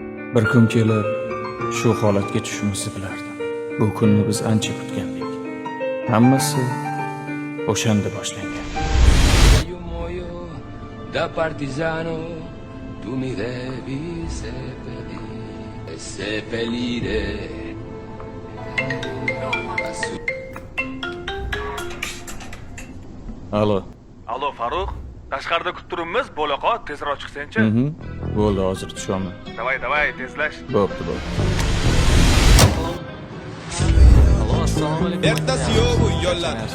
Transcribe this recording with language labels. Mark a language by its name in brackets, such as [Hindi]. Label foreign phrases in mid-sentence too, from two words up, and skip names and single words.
[Uzbek] Bir kun kelib, shu holatga tushishimizni bilardim. Bu kunni biz ancha kutgandik. Hammasi o'shanda boshlangan. [Italian] Io muoio da partigiano, tu mi devi seppellire. [Uzbek] Alo. Alo Farruh, tashqarida kutib turibmiz, bo'laqa tezroq chiqsang-chi. Bo'ldi, hozir tushaman. Davay, tezlash. Bo'pti. Ertasi yo'q bu yo'llar.